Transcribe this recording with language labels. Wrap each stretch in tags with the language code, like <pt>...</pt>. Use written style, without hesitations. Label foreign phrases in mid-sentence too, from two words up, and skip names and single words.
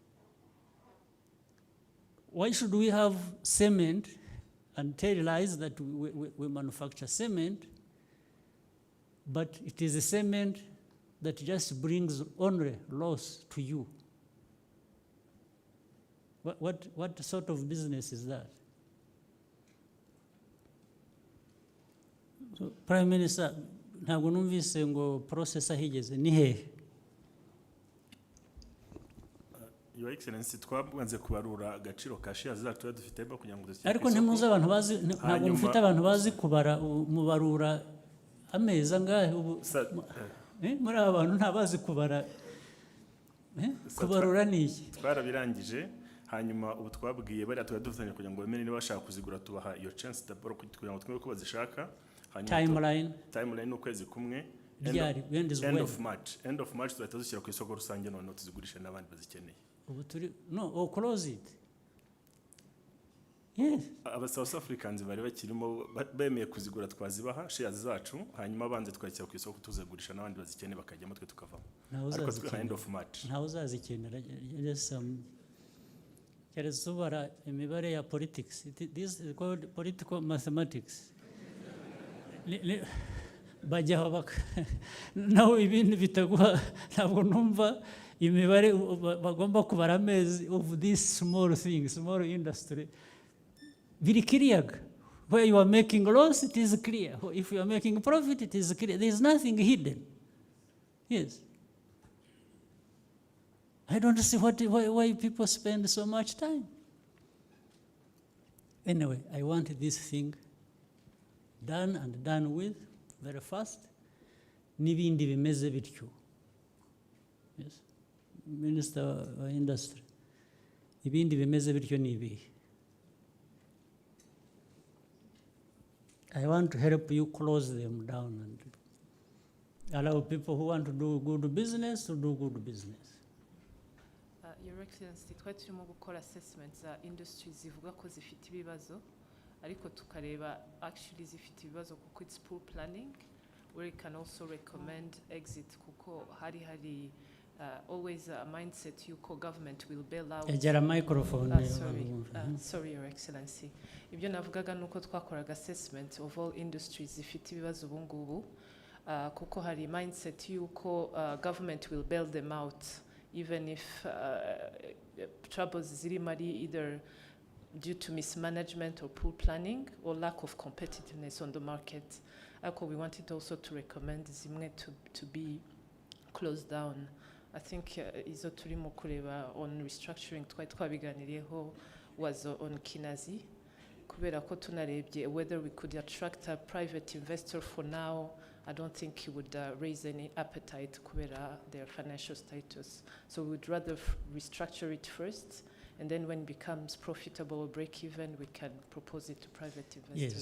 <en>Why should we have cement and tell lies that we manufacture cement, but it is a cement that just brings only loss to you? What sort of business is that? So, Prime Minister,</en> <rw>ntabwo numvise ngo process ahigeze ni hehe?</rw> <en>Your Excellency,</en> <rw>twabanze kubarura agaciro ka shares zacu dufite kugira ngo dushyire. Ariko ntimuzi abantu bazi, ntabwo mufite abantu bazi kubara mubarura ameza ngahe ubu. Muri abantu ntabazi kubara. Kubarura ni iki? Twarabirangije. Hanyuma ubu twabwiye bari atwadufanya kugira ngo bemere niba bashaka kuzigura tubaha iyo</rw> <fr>chance d'abord</fr> <rw>kugira ngo twemere ko bazishaka. Timeline ukwezi kumwe. End</rw> <en>of March</en> <rw>tuhita dushyira ku isoko rusange none tuzigurisha n'abandi bazikeneye. Ubu turi no</rw> <en>close it.</en> <rw>Yes. Aba</rw> <en>South Africans</en> <rw>bari bakirimo bemeye kuzigura twazibaha shares zacu hanyuma banze twakira ku isoko tuzagurisha n'abandi bazikeneye bakajyamo twe tukavamo. Ariko twa</rw> <en>end of March.</en> <rw>Ntawe uzazikenera Keresubara imibare ya politics.</rw> <en>This is called political mathematics.</en> <rw>Bajya baka nawe ibintu bitaguha ntabwo numva imibare bagomba kubara amezi</rw> <en>of this small thing, small industry. Very clear. Where you are making loss, it is clear. If you are making profit, it is clear. There is nothing hidden. Yes. I don't see why people spend so much time. Anyway, I want this thing done and done with very fast.</en> <rw>N'ibindi bimeze bityo.</rw> <en>Yes. Minister of Industry.</en> <rw>Ibindi bimeze bityo ni ibihe.</rw> <en>I want to help you close them down and allow people who want to do good business to do good business. Your Excellency,</en> <rw>twari turimo gukora assessment za industries zivuga ko zifite ibibazo ariko tukareba actually zifite ibibazo kuko</rw> <en>it's poor planning, where you can also recommend exit</en> <rw>kuko hari</rw> <en>always a mindset</en> <rw>yuko</rw> <en>government will bail out.</en> <rw>Ejera microphone.</rw> <en>Sorry, Your Excellency.</en> <rw>Ibyo navugaga nuko twakoraga</rw> <en>assessment of all industries</en> <rw>zifite ibibazo ubungubu kuko hari</rw> <en>mindset yuko government will bail them out even if troubles zirimari either due to mismanagement or poor planning or lack of competitiveness on the market. We wanted also to recommend zimwe to be closed down. I think</en> <rw>izo turimo kureba</rw> <en>on restructuring twari twabiganiriyeho was on Kinazi,</en> <rw>kubera ko tunarebye</rw> <en>whether we could attract a private investor. For now, I don't think he would raise any appetite kubera their financial status. So we would rather restructure it first, and then when it becomes profitable or break even, we can propose it to private investors.</en>